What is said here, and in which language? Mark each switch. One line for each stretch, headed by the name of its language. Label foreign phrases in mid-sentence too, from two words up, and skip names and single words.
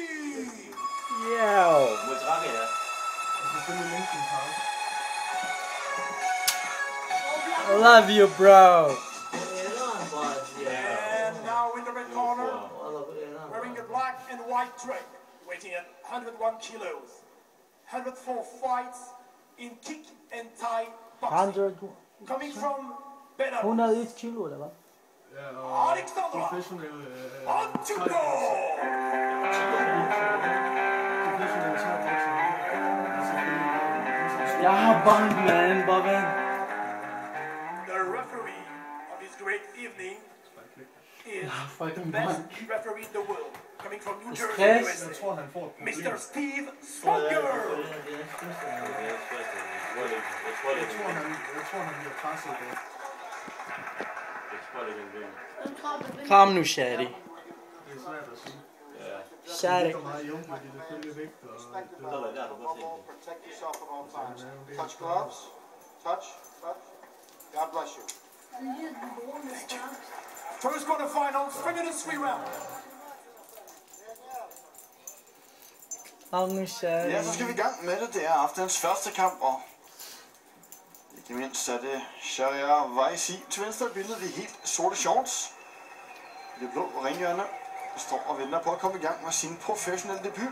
English: Yeah. I love you, bro. And now in the red corner, wearing a black and white trig, weighing at 101 kilos, 104 fights in kick and Thai boxing. 100. Coming from Belarus,
Danish: 101 kilo, eller hvad? Alexandra Antuko. Jeg har bank, man, bare vent.
English: The referee of this great evening is fucking the best
Danish: bank.
English: referee in the world, coming from New Jersey, Stress. USA. Mr. Steve Smoker.
Danish: Kom nu, Shadi. Shadi.
English: Protect yourself at all times. Touch gloves. Touch. God bless you. First quarterfinals, 3 minutes, 3 rounds.
Danish: Kom nu, Shadi. Ja, så skal vi i gang med det. Det er aftens første kamp, og ikke mindst er det Shahriar Vaisi til venstre billedet i helt sorte shorts. Det blå ringhjørne står og venter på at komme i gang med sin professionelle debut.